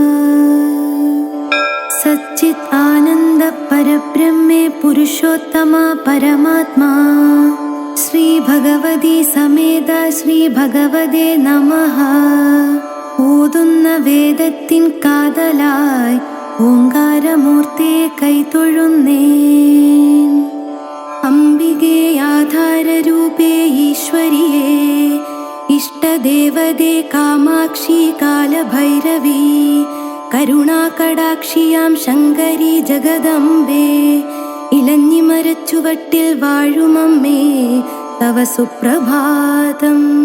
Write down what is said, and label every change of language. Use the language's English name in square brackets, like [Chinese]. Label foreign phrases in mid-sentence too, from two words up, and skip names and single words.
[Sanskrit] सच्चित् आनन्द परब्रह्मे पुरुषोत्तमा परमात्मा श्री भगवती समेत श्री भगवते नमः. [Malayalam] ഓതുന്ന വേദത്തിൻ കാതലായി ഓങ്കാരമൂർത്തിയെ കൈതൊഴുന്നേൻ. അംബികേ ആധാരരൂപേ ഈശ്വരിയേ ഇഷ്ടദേവതേ കാമാക്ഷി കാലഭൈരവി കരുണാകടാക്ഷിയാം ശങ്കരി ജഗദംബേ ഇലഞ്ഞിമരച്ചുവട്ടിൽ വാഴുമമ്മേ തവ സുപ്രഭാതം.